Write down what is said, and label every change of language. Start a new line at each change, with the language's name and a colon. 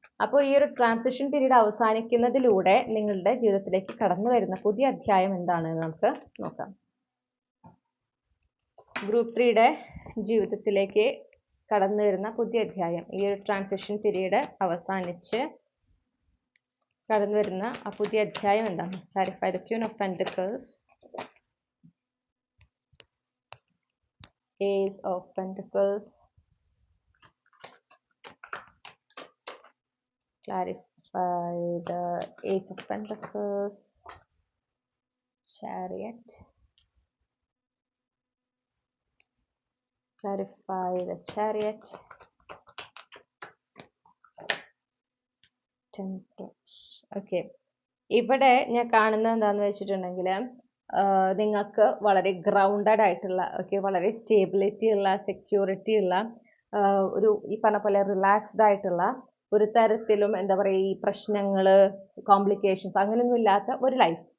Malayalam: അപ്പോൾ ഈ ഒരു ട്രാൻസിഷൻ പീരീഡ് അവസാനിക്കുന്നതിലൂടെ നിങ്ങളുടെ ജീവിതത്തിലേക്ക് കടന്നു വരുന്ന പുതിയ അധ്യായം എന്താണെന്ന് നമുക്ക് നോക്കാം. ഗ്രൂപ്പ് 3യുടെ ജീവിതത്തിലേക്ക് കടന്നു വരുന്ന പുതിയ അധ്യായം, ഈ ഒരു ട്രാൻസിഷൻ പീരീഡ് അവസാനിച്ച് കടന്നു വരുന്ന ആ പുതിയ അധ്യായം എന്താണ്?
English: Clarify the queen of pentacles, ace of pentacles, clarify the ace of pentacles, chariot, clarify the chariot, temperance.
Malayalam: Okay, ഇവിടെ ഞാൻ കാണുന്നത് എന്താണെന്ന് വെച്ചിട്ടുണ്ടെങ്കിൽ നിങ്ങൾക്ക് വളരെ ഗ്രൗണ്ടഡ് ആയിട്ടുള്ള, ഓക്കെ, വളരെ സ്റ്റേബിലിറ്റി ഉള്ള, സെക്യൂരിറ്റി ഉള്ള, ഒരു ഈ പറഞ്ഞ പോലെ റിലാക്സ്ഡ് ആയിട്ടുള്ള, ഒരു തരത്തിലും എന്താ പറയുക ഈ പ്രശ്നങ്ങൾ, കോംപ്ലിക്കേഷൻസ് അങ്ങനെയൊന്നും ഇല്ലാത്ത ഒരു ലൈഫ്.